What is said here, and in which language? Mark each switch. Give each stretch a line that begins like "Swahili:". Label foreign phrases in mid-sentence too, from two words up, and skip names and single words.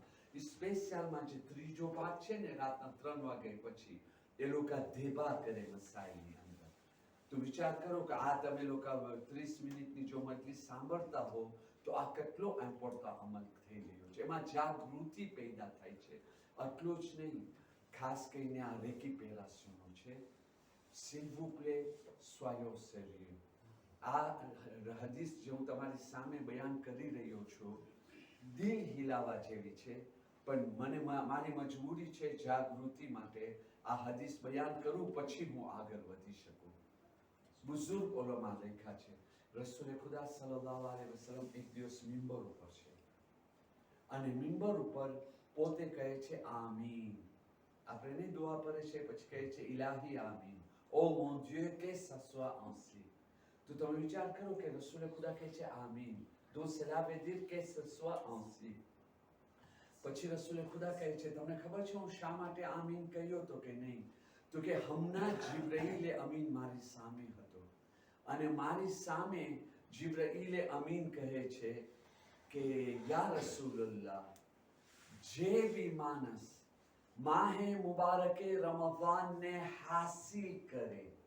Gujarati: સ્પેશિયલમાં જે ત્રીજો ભાગ છે ને, રાતના 3 વાગે પછી એ લોકો દેબા કરે મસાઈલની અંદર. તો વિચાર કરો કે આ તમે લોકો 30 મિનિટની જો મજલિસ સાંભળતા હો તો આ કેટલો ઇમ્પોર્ટન્ટ અમલ થઈ રહ્યો છે. એમાં જાગૃતિ પેદા થાય છે. આટલું જ નહીં, ખાસ કરીને આ રેકિપેરાશનો છે.
French: s'il vous plaît, soyons sérieux.
Gujarati: આ હદીસ જે હું તમારી સામે બયાન કરી રહ્યો છું, દિલ હિલાવા જેવી છે, પણ મને મારી મજબૂરી છે જાગૃતિ માટે આ હદીસ બયાન કરું, પછી હું આગળ વધી શકું. બુઝુર્ગ ઉલમા લખ્યા છે, રસૂલ ખુદા
Arabic: صلى الله عليه وسلم
Gujarati: એક દિવસ મિંબર ઉપર છે અને મિંબર ઉપર પોતે કહે છે આમીન. આપણે નહીં દુઆ કરે છે, પછી કહે છે
Arabic: إلهي آمين,
French: ô mon Dieu que ça soit ainsi.
Gujarati: તો તમે વિચાર કરો કે રસૂલ ખુદા કહે છે આમીન, તો
French: cela veut dire que ce soit ainsi.
Gujarati: પછી રસૂલ ખુદા કહે છે, તમને ખબર છે હું શા માટે આમીન કહ્યો તો કે નહીં? તો કે હમણાં જિબ્રાઈલે અમીન મારી સામે હતો અને મારી સામે જિબ્રાઈલે અમીન કહે છે કે
Arabic: يا رسول الله,
Gujarati: જે બી માણસ માહે મુબારકે રમઝાનને હાસિલ કરે